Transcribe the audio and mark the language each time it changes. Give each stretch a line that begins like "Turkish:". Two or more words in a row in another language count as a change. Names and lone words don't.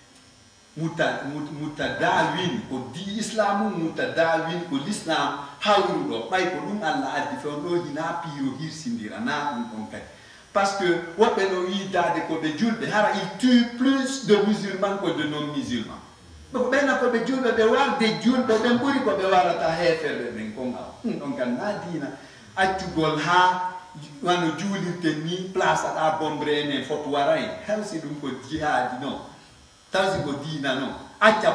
Fula: mutadawin ko di islamu mutadawin ko l'islam hawruɗo ɓay ko ɗum Allah addi fewn ɗo hina piiro hirsindira na ɗum ɗon kadi
French: parce que
Fula: woɓɓe no yidade ko ɓe julɓe hara
French: il tue plus de musulmans que de non musulmans
Fula: ko ɓenna ko ɓe julɓe ɓe warde julɓe ɓen ɓuri ko ɓe warata heferɓe ɓen konga ɗon kan na dina accugol ha wano juulirten ni place aɗa bombre enen fof waray hewsi ɗum ko jihadi non tawsi ko dina non acca